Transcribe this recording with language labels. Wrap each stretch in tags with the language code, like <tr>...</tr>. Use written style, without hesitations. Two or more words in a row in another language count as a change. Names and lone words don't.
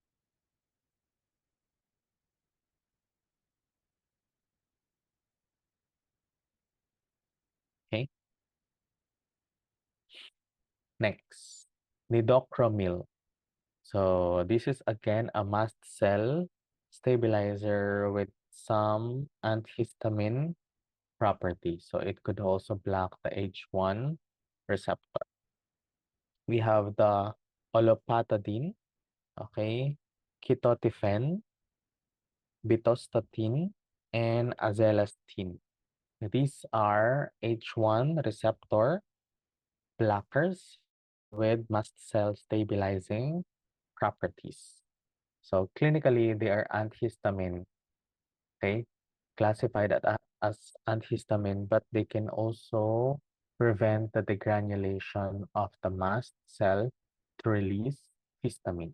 <en>Okay, next, nidocromil. So this is again a mast cell stabilizer with some antihistamine properties. So it could also block the H1 receptor. We have the olopatadine, okay, ketotifen, bitostatin, and azelastine. These are H1 receptor blockers with mast cell stabilizing properties. So clinically, they are antihistamine, okay, classified as antihistamine, but they can also prevent the degranulation of the mast cell to release histamine.</en>